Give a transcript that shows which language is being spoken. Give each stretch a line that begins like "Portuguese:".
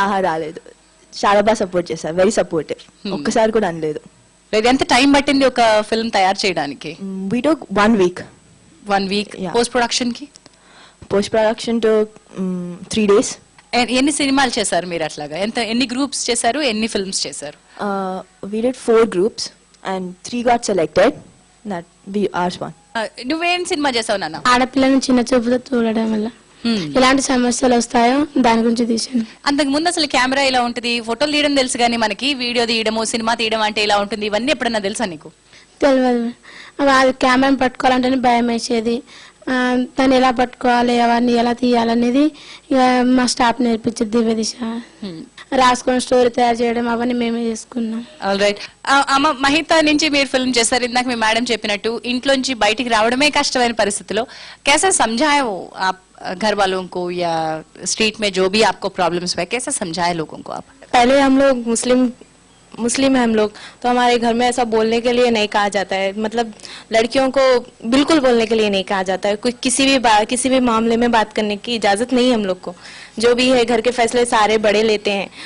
Telugu: రాలేదు, చాలా బాగా సపోర్ట్ చేశారు, వెరీ సపోర్టివ్, ఒక్కసారి కూడా అనలేదు. లేదు, ఎంత టైం పట్టింది ఒక ఫిల్మ్ తయారు చేయడానికి?
English: We took 1 week. 1 week. Yeah.
Telugu: Post production కి?
English: Post production to 3 days.
Telugu: ఎన్ని సినిమాలు చేశారు మీరు అట్లాగా? ఎన్ని గ్రూప్స్ చేశారు, ఎన్ని ఫిల్మ్స్ చేశారు?
English: We did 4 groups and 3 got selected. That we ours one.
Telugu: నువ్వేం సినిమా చేసావు నాన్న? ఆడపిల్లని చిన్న చూపుతో చూడడం వల్ల ఎలాంటి సమస్యలు వస్తాయో దాని గురించి తీసాను. అంతకు ముందు అసలు కెమెరా ఇలా ఉంటుంది, ఫోటోలు తీయడం తెలుసు కానీ మనకి వీడియో తీయడము, సినిమా తీయడం అంటే ఇలా ఉంటుంది, ఇవన్నీ ఎప్పుడన్నా తెలుసా నీకు? తెలియదు. అది కెమెరాని పట్టుకోవాలంటేనే భయం వేసేది. దాన్ని ఎలా పట్టుకోవాలి, అవన్నీ ఎలా తీయాలనేది ఇక మా స్టాఫ్ నేర్పించింది. దివ్య దిశ రాసుకొని స్టోరీ తయారు చేయడం అవన్నీ మేమే చేసుకున్నాం. All right. అమ్మ, మహిత నుంచి మీరు ఫిల్మ్ చేశారు.
Hindi: ఇందాక మీ మేడం చెప్పినట్టు ఇంట్లోంచి బయటికి రావడమే కష్టమైన పరిస్థితిలో कैसे समझाए वो आप घर वालों को या स्ट्रीट में जो भी आपको प्रॉब्लम्स हुए, कैसे समझाए लोगों को आप? पहले हम लोग मुस्लिम है हम लोग, तो हमारे घर में ऐसा बोलने के लिए नहीं कहा जाता है, मतलब लड़कियों को बिल्कुल बोलने के लिए नहीं कहा जाता है, कोई किसी भी मामले में बात करने की इजाजत नहीं है हम लोग को, जो भी है घर के फैसले सारे बड़े लेते हैं।